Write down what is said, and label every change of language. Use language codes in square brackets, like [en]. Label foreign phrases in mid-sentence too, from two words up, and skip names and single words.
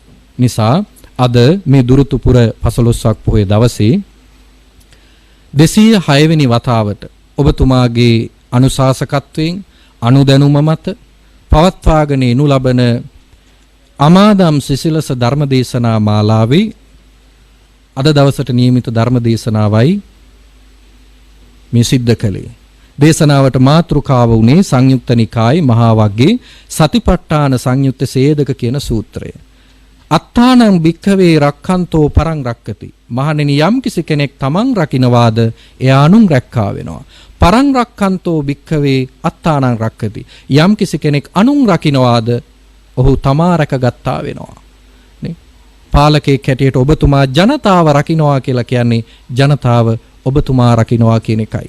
[si] නිසා අද මේ දුරුතුපුර 15ක් පොහොය දවසේ 206 වෙනි වතාවට ඔබතුමාගේ අනුශාසකත්වයෙන් අනුදැනුම මත පවත්වාගෙන යනු ලබන අමාදම් සිසිලස ධර්මදේශනා මාලාවේ අද දවසට නියමිත ධර්මදේශනාවයි මේ සිද්ධ කළේ. දේශනාවට මාතෘකාව වුණේ සංයුක්ත නිකායේ මහා වග්ගයේ සතිපට්ඨාන සංයුත්ත සේදක කියන සූත්‍රය. [pi] අත්තානං භික්ඛවේ රක්ඛන්තෝ පරං රක්කති. [si] මහණෙනි යම් කිසි කෙනෙක් තමන් රකින්නවාද එයා අනුන් රැක්කා වෙනවා. [pi] පරං රක්ඛන්තෝ භික්ඛවේ අත්තානං රක්කති. [si] යම් කිසි කෙනෙක් අනුන් රකින්නවාද ඔහු තමා රැකගත්තා වෙනවා. නේ? පාලකෙක් හැටියට ඔබතුමා ජනතාව රකින්නවා කියලා කියන්නේ ජනතාව ඔබතුමා රකින්නවා කියන එකයි.